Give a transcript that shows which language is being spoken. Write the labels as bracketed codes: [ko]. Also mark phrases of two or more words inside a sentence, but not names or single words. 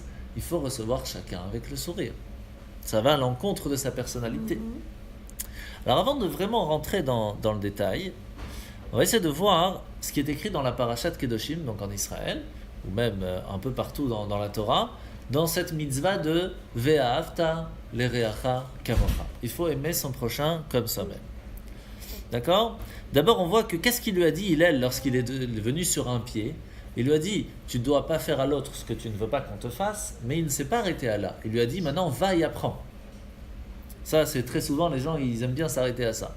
[fr] Il faut recevoir chacun avec le sourire. Ça va à l'encontre de sa personnalité. Alors avant de vraiment rentrer dans le détail, on va essayer de voir ce qui est écrit dans la Parashat Kedoshim, donc en Israël, ou même un peu partout dans la Torah, dans cette mitzvah de [he] ואהבת לרעך כמוך. [fr] Il faut aimer son prochain comme soi-même. D'accord? D'abord, on voit que qu'est-ce qu'il lui a dit Hillel lorsqu'il est venu sur un pied? Il lui a dit, tu ne dois pas faire à l'autre ce que tu ne veux pas qu'on te fasse, mais il ne s'est pas arrêté à là. Il lui a dit, maintenant, va et apprends. Ça, c'est très souvent, les gens, ils aiment bien s'arrêter à ça.